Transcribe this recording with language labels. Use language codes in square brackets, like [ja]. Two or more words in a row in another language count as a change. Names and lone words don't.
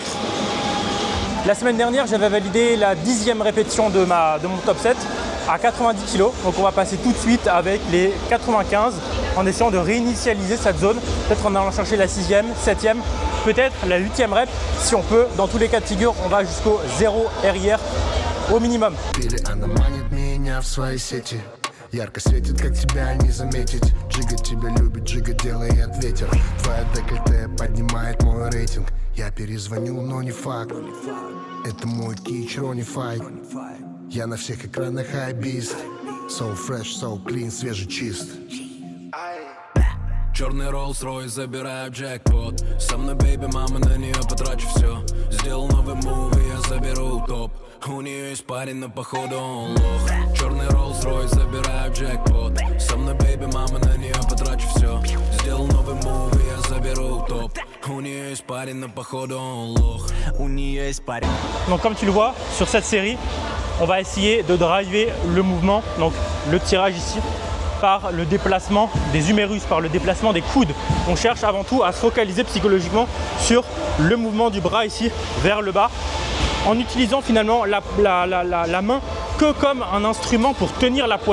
[fr] La semaine dernière, j'avais validé la 10e répétition de mon top 7 à 90 kg. Donc on va passer tout de suite avec les 95 en essayant de réinitialiser cette zone. Peut-être en allant chercher la 6e, 7e, peut-être la 8e rep. Si on peut, dans tous les cas de figure, on va jusqu'au 0 RIR au minimum. [ru] Ярко светит, как тебя не заметить. Джига тебя любит, Джига делает ветер. Твоя декольте поднимает мой рейтинг. Я перезвоню, но не факт. Это мой кич, Ронни Файт. Я на всех экранах хайбист. [en] So fresh, so clean, [ru] свежий, чист. Черный Rolls-Royce, забираю джекпот. Со мной, бейби, мама, на нее потрачу все. Сделал новый мув, и я заберу топ. У нее есть парень, но походу он лох. Черный Rolls-Royce, забираю джекпот. Со мной, бейби, мама, на нее потрачу все. Сделал новый мув, и я заберу топ. У нее есть парень, но походу он лох. У нее есть парень. [fr] Donc comme tu le vois, sur cette série, on va essayer de driver le mouvement, donc le tirage ici, par le déplacement des humérus, par le déplacement des coudes. On cherche avant tout à se focaliser psychologiquement sur le mouvement du bras ici vers le bas, en utilisant finalement la main que comme un instrument pour tenir la poignée.